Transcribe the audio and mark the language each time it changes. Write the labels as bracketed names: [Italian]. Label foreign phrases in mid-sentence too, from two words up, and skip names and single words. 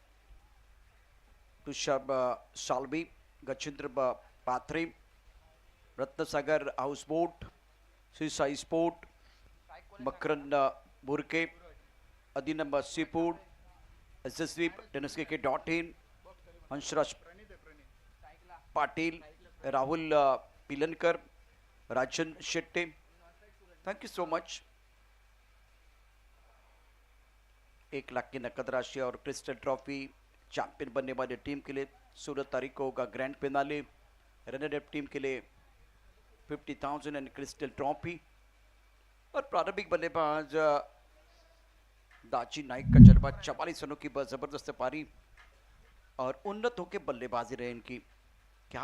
[English] Tushab Salvi, Gachindra Pathre, Ratnasagar Houseboat, Sisai Sport, Makran Burke, Adinam Seafood, SSV, tenniscricket.in, Hansraj Patil, Rahul Pilankar, Rajan Shetty. Thank you so much. [Hindi] 1 लाख की नकद राशि और [English] crystal trophy [Hindi] चैंपियन बनने वाली टीम के लिए 16 तारीख को होगा [English] grand finale. runner up [Hindi] टीम के लिए 50,000 [English] and crystal trophy. [Hindi] और प्रारंभिक बल्लेबाज दाजी नाइक का जलवा 44 रनों की जबरदस्त पारी और उन्नत होकर बल्लेबाजी रहे इनकी.